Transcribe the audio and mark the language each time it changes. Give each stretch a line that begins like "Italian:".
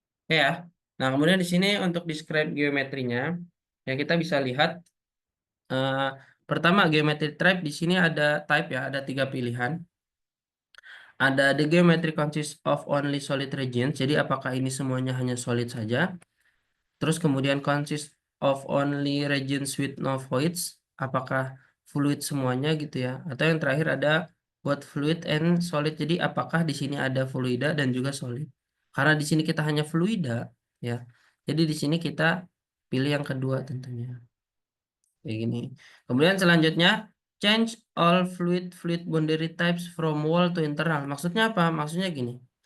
Indonesian: Oke ya. Nah, kemudian di sini untuk describe geometrinya, ya kita bisa lihat eh, pertama geometry type di sini ada type ya, ada tiga pilihan. Ada
English: the geometry consists of only solid regions.
Indonesian: Jadi apakah ini semuanya hanya solid saja? Terus kemudian
English: consist of only regions with no voids.
Indonesian: Apakah fluid semuanya gitu ya? Atau yang terakhir ada
English: both fluid and solid.
Indonesian: Jadi apakah di sini ada fluida dan juga solid? Karena di sini kita hanya fluida ya. Jadi di sini kita pilih yang kedua tentunya. Kayak gini. Kemudian selanjutnya
English: change all fluid boundary types from wall to internal.
Indonesian: Maksudnya apa? Maksudnya gini.